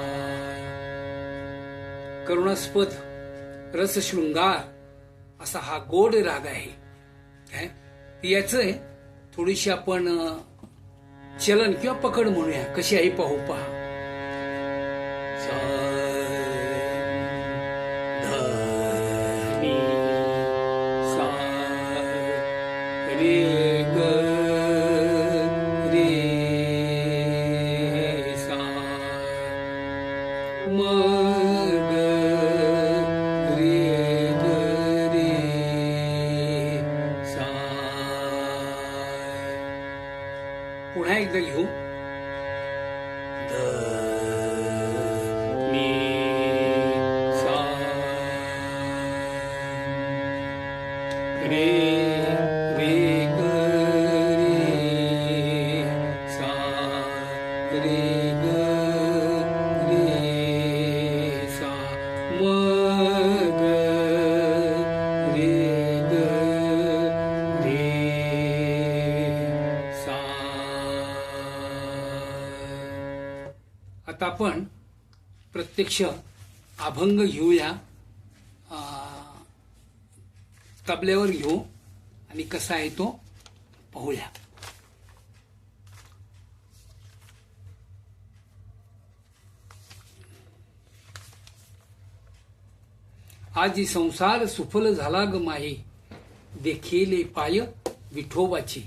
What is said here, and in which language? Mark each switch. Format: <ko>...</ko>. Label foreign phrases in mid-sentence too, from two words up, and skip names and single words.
<mr>करुणास्पद रसशृंगार असा हा गोड राग आहे. याचं थोडीशी आपण चलन किंवा पकड म्हणूया. कशी आहे पाहू. पहा. सा ध नि सा रे ग रे सा म ग रे ग रे सा. पुन्हा एकदा घेऊ. ध नि सा रे रे ग रे सा रे ग रे सा म ग रे ग रे सा. आता आपण प्रत्यक्ष अभंग घेऊया. तबल्यावर घेऊ आणि कसा आहे तो पाहूया. आजी संसार सुफल झाला ग माही, देखील पाय विठोबाची.</mr>